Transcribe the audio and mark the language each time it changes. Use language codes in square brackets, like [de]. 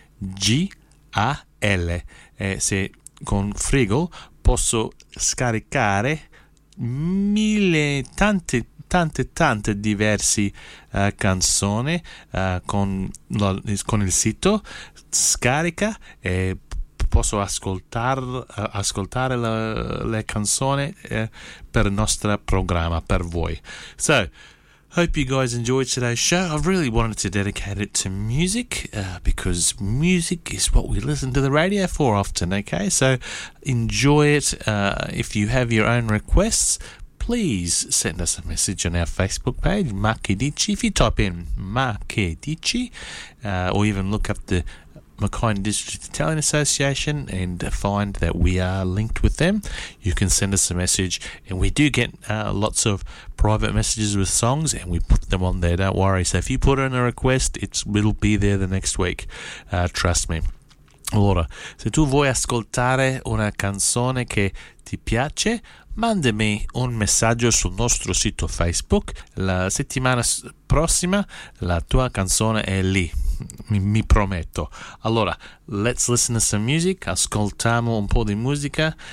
[it] F-R-E-E-G-A-L. Se con Freegal posso scaricare tante diverse canzoni con il sito. Scarica e posso ascoltare le canzoni per il nostro programma, per voi. [en] So, hope you guys enjoyed today's show. I really wanted to dedicate it to music because music is what we listen to the radio for often, okay? So enjoy it. If you have your own requests, please send us a message on our Facebook page, Mackay Dicci. If you type in Mackay Dicci or even look up the Mackay District Italian Association and find that we are linked with them, you can send us a message. And we do get lots of private messages with songs, and we put them on there, don't worry. So if you put in a request, it'll be there the next week, trust me. [it] Allora, se tu vuoi ascoltare una canzone che ti piace, mandami un messaggio sul nostro sito Facebook. La settimana prossima la tua canzone è lì, mi prometto. Allora, [en] let's listen to some music, [it] ascoltiamo un po' di musica.